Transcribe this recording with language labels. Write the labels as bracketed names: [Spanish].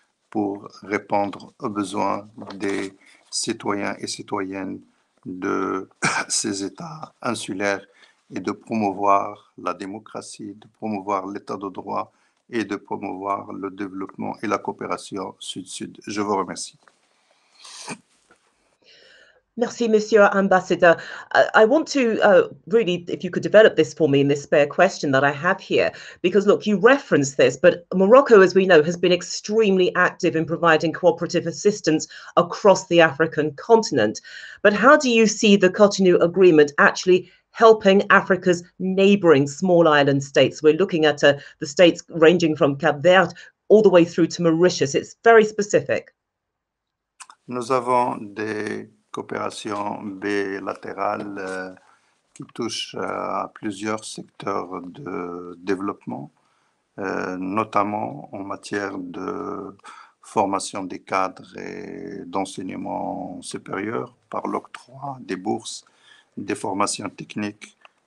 [French] pour répondre aux besoins des citoyens et citoyennes de ces États insulaires et de promouvoir la démocratie, de promouvoir l'état de droit et de promouvoir le développement et la coopération sud-sud. Je vous remercie. Merci, Monsieur Ambassador. [English] I want to really, if you could develop this for me in this spare question that I have here, because look, you referenced this, but Morocco, as we know, has been extremely active in providing cooperative assistance across the African continent. But how do you see the Cotonou Agreement actually helping Africa's neighboring small island states? We're looking at the states ranging from Cap Verde all the way through to Mauritius. It's very specific. [French] Nous avons des coopérations bilatérales qui touchent à plusieurs secteurs de développement, notamment en matière de formation des cadres et d'enseignement supérieur par l'octroi des bourses, des formations techniques